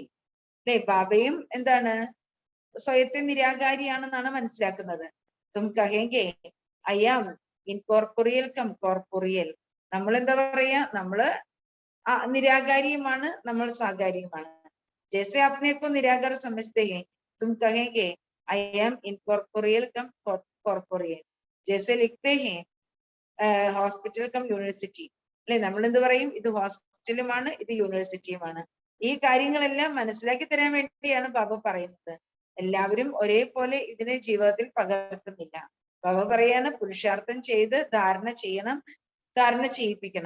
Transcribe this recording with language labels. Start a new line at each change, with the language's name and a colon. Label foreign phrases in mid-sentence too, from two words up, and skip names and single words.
Malayalam: അല്ലെ, ബാബയും എന്താണ്, സ്വയത്തെ നിരാകാരിയാണെന്നാണ് മനസ്സിലാക്കുന്നത്.
Hindi: तुम कहेंगे
English: I am incorporeal cum corporeal.
Malayalam: നമ്മൾ എന്താ പറയാ, നമ്മള് നിരാകാരിയുമാണ്, നമ്മൾ സാകാരിയുമാണ്.
Hindi: ജैसे अपने को निराकार समझते हैं तुम कहेंगे
English: I am incorporeal cum corporeal.
Hindi: जैसे लिखते हैं
English: hospital cum university.
Malayalam: അല്ലെ, നമ്മൾ എന്ത് പറയും, ഇത് ഹോസ്പിറ്റലുമാണ്, ഇത് യൂണിവേഴ്സിറ്റിയുമാണ്. ഈ കാര്യങ്ങളെല്ലാം മനസ്സിലാക്കി തരാൻ വേണ്ടിയാണ് ബാബ പറയുന്നത്. എല്ലാവരും ഒരേപോലെ ഇതിനെ ജീവിതത്തിൽ പകർത്തുന്നില്ല. ബാബ പറയാണ് പുരുഷാർത്ഥം ചെയ്ത് ധാരണ ചെയ്യണം, ധാരണ ചെയ്യിപ്പിക്കണം.